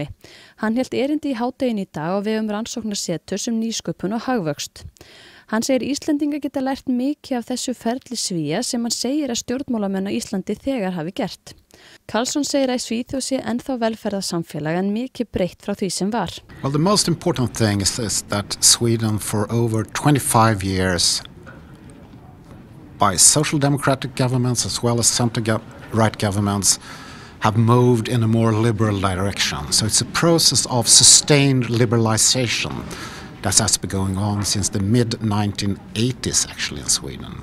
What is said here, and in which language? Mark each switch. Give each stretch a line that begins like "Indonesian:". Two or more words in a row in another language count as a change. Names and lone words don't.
Icelandic: Hann hélt erindi í hádeginu í dag á vegum rannsóknarseturs nýsköpun og hagvöxt. Hann segir Íslendingar geta lært mikið af þessu ferli Svía sem hann segir að stjórnmálamenn á Íslandi þegar hafi gert. Karlsson segir að Svíþjóð sé ennþá velferðarsamfélag en mikið breytt frá því sem var.
English: Well, the most important thing is that Sweden for over 25 years by social democratic governments as well as center-right governments have moved in a more liberal direction. So it's a process of sustained liberalization that has been going on since the mid-1980s actually in Sweden.